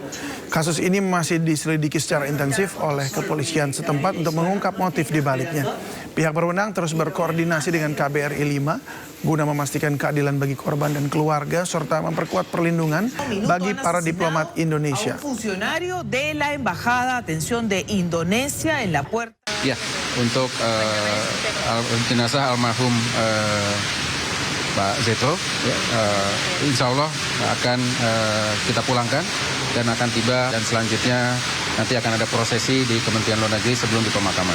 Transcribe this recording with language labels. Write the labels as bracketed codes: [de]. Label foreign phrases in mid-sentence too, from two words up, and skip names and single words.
[id] Kasus ini masih diselidiki secara intensif oleh kepolisian setempat untuk mengungkap motif di baliknya. Pihak berwenang terus berkoordinasi dengan KBRI 5 guna memastikan keadilan bagi korban dan keluarga serta memperkuat perlindungan bagi para diplomat Indonesia. [es] Funcionario de la Embajada, atención de Indonesia en la puerta. [id] Ya, untuk jenazah almarhum Pak Zetro, ya, [ar] إن شاء الله [id] akan kita pulangkan dan akan tiba dan selanjutnya nanti akan ada prosesi di Kementerian Luar Negeri sebelum di pemakaman.